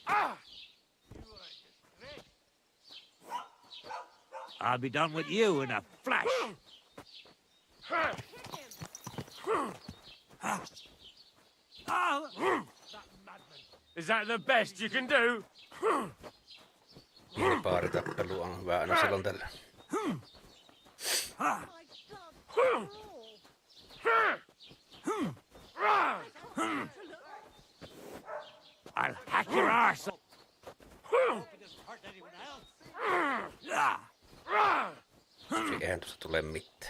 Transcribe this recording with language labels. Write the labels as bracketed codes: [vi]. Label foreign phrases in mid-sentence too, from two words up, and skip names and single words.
[en] I'll be done with you in a flash. Is that the best you can do? [fi] Pieni baaritappelu on hyvä aina silloin tällä. [en] I'll hack your arse. [fi] Eihän tuosta tule mitään.